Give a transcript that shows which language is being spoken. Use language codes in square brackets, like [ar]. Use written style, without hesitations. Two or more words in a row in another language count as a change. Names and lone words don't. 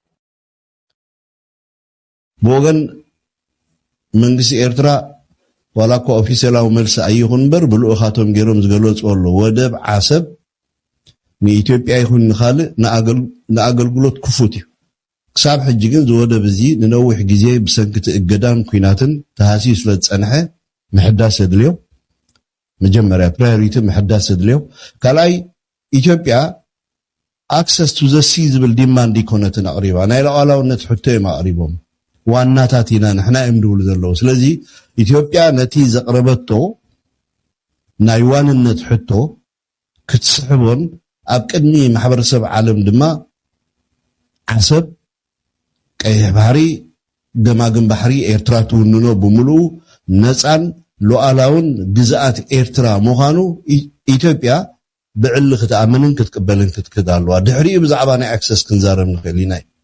[ti] ብወገን መንግስቲ ኤርትራ ዋላ እኳ ኦፊሴላዊ መልሲ ኣይኹን እምበር ብልኡኻቶም ገይሮም ዝገለፅዎ ኣሎ ወደብ ዓሰብ ንኢትዮጵያ ይኹን ንኻልእ ንኣገልግሎት ክፉት እዩ ክሳብ ሕጂ ግን ዝወደብ እዚ ንነዊሕ ግዜ ብሰንኪ እገዳን ኩናትን ተሃሲዩ ስለ ዝፀንሐ ምሕዳስ የድልዮ መጀመርያ ፕራዮሪቲ ምሕዳስ የድልዮ ካልኣይ ኢትዮጵያ [en] access to the sea [ti] ዝብል ዲማንድ ኢኮነትን ኣቅሪባ ናይ ሉዓላውነት ሕቶ እዮም ኣቅሪቦም ዋናታት ኢና ንሕና እዮም ድብሉ ዘለዉ ስለዚ ኢትዮጵያ ነቲ ዘቅረበቶ ናይ ዋንነት ሕቶ ክትስሕቦን ኣብ ቅድሚ ማሕበረሰብ ዓለም ድማ ዓሰብ ቀይሕ ባሕሪ ገማግም ባሕሪ ኤርትራ ትውንኖ ብምሉኡ ነፃን ሉዓላውን ግዝኣት ኤርትራ ምዃኑ ኢትዮጵያ ብዕሊ ክትኣምንን ክትቅበልን ክትክዳልዋ ድሕሪኡ ብዛዕባ ናይ ኣክሰስ ክንዛረብ ንኽእል ኢና